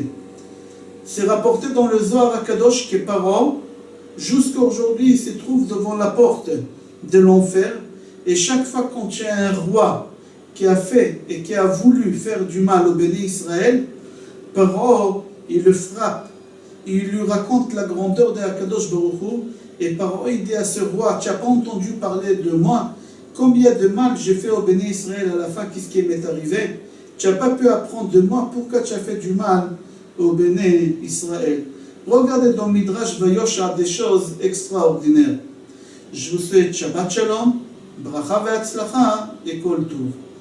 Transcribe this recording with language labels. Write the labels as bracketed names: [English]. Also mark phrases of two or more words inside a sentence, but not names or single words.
[French] C'est rapporté dans le Zohar HaKadosh que Paro, jusqu'à aujourd'hui, il se trouve devant la porte de l'enfer, et chaque fois qu'on tient un roi qui a fait et qui a voulu faire du mal au béni Israël, Paro, il le frappe, il lui raconte la grandeur de HaKadosh Baruch Hu, et Paro, il dit à ce roi, tu n'as pas entendu parler de moi? Combien de mal j'ai fait au béni Israël à la fin, qu'est-ce qui m'est arrivé? Tu n'as pas pu apprendre de moi, pourquoi tu as fait du mal au béni Israël? Regardez dans Midrash Vayosha des choses extraordinaires. Je vous souhaite [Hebrew] שבת שלום ברכה והצלחה לכל טוב.